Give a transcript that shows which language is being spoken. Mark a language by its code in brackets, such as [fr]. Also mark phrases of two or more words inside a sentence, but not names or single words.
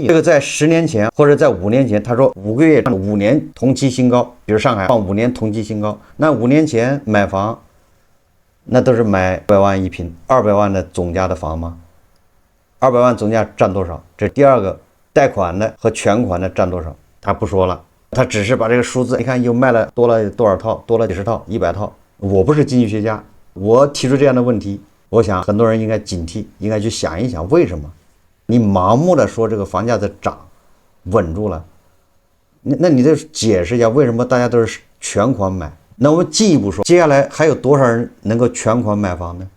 [zh] 這個在10年前或者在5年前，他說5個月5年同期新高，比如上海放5年同期新高，那5年前買房那都是買100萬一平，200萬的總價的房嗎？200萬總價占多少？這第二個，貸款的和全款的占多少？他不說了，他只是把這個數字，你看又賣了多了多少套，多了几十套、100套。我不是經濟學家，我提出這樣的問題，我想很多人應該警惕，應該去想一想，為什麼你盲目的說這個房價在漲，穩住了？那你得解釋一下，為什麼大家都是全款買？那我們進一步說，接下來還有多少人能夠全款買房呢？